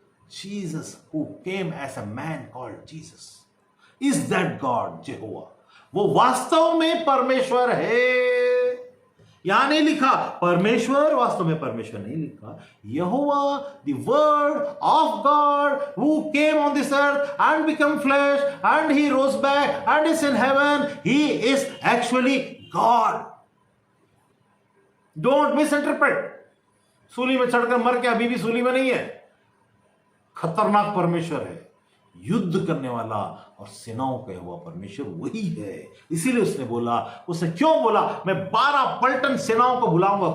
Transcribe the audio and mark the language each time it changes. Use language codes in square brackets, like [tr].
[en] Jesus who came as a man called Jesus is that God, Jehovah। [hi] वो वास्तव में परमेश्वर है। यहां नहीं लिखा परमेश्वर, वास्तव में परमेश्वर नहीं लिखा, यहोवा [en] the word of God who came on this earth and become flesh and he rose back and is in heaven, he is actually God। Don't misinterpret। [hi] सूली में चढ़कर मर के अभी भी सूली में नहीं है, खतरनाक परमेश्वर है, युद्ध करने वाला और सेनाओं का हुआ परमेश्वर वही है। इसीलिए उसने बोला, उसने क्यों बोला, मैं 12 पलटन सेनाओं को बुलाऊंगा।